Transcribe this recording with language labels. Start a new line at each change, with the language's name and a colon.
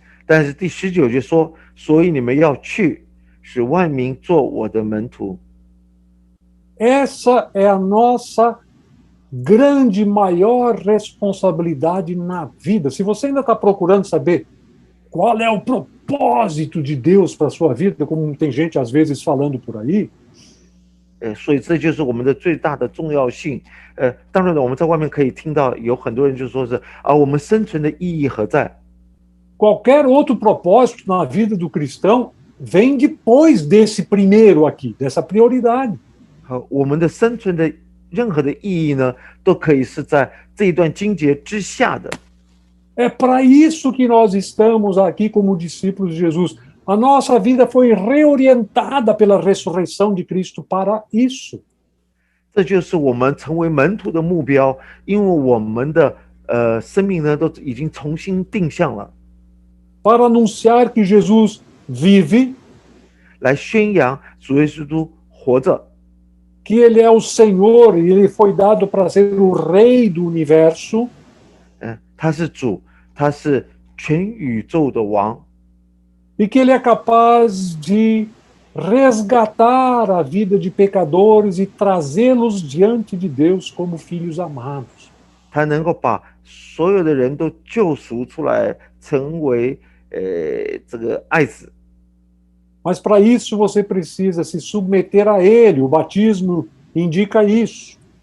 Chinese: 但是第19节说，所以你们要去，使万民做我的门徒。
Portuguese: Essa é a nossa grande, maior responsabilidade na vida. Se você ainda está procurando saber qual é o propósito de Deus para a sua vida, como tem gente às vezes falando por aí,
Chinese: 所以这就是我们的最大的重要性。当然了，我们在外面可以听到有很多人就说是我们生存的意义何在？
Portuguese: qualquer outro propósito na vida do cristão vem depois desse primeiro aqui, dessa prioridade.
Chinese: 我们的生存的任何的意义呢，都可以是在这一段经节之下的。
Portuguese: É para isso que nós estamos aqui como discípulos de Jesus. A nossa vida foi reorientada pela ressurreição de Cristo para isso.
Chinese: 这就是我们成为门徒的目标，因为我们的生命呢都已经重新定向了，
Portuguese: Para anunciar que Jesus vive,
Chinese: 来宣扬主耶稣基督活着，
Portuguese: que Ele é o Senhor e Ele foi dado para ser o Rei do universo,
Chinese: 他是主，他是全宇宙的王，
Portuguese: e que Ele é capaz de resgatar a vida de pecadores e trazê-los diante de Deus como filhos amados.
Chinese: 他能够把所有的人都救赎出来，成为这个爱子。
Portuguese: Mas para isso você precisa se submeter a Ele. O batismo indica isso.